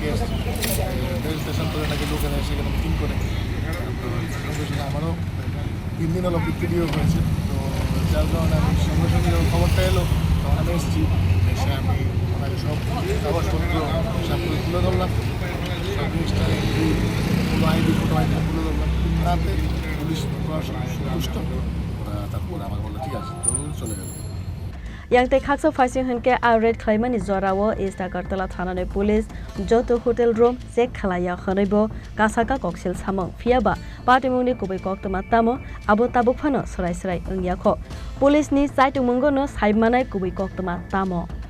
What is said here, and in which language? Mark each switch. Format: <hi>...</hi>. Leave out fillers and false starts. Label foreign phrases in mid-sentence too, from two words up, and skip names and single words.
<bn>এসছে</bn> <en>rail station</en> <bn>করে নাকি লোকেরা সেখানে মিটিং করে তো আমারও 3 দিন হলো ভিত্তিও হয়েছে তো যার কারণে আমি সঙ্গে সঙ্গে যখন খবরটা এলো তখন আমি এসেছি এসে আমি ওনাকে সব কাগজপত্র সব করে তুলে ধরলাম সব জিনিসটা কোনো আইডি</bn> <en>photo ID</en> <bn>তুলে ধরলাম তাতে পুলিশ প্রশাসন সন্তুষ্ট তারপরে আমার বললো ঠিক আছে তো চলে গেল</bn> <trp>Yang te khaksa faising hunke a Red Khlaimani jorao East Agartala Thanani Police joto</trp> <en>hotel room check</en> <trp>khlaya khonaibo kasaka Koksilsamwng Phiyaba patimungni kubai koktoma tamo abo tabuk phano sarai ungyakho police ni saitumunggo no saimanai kubai koktoma tamo</trp>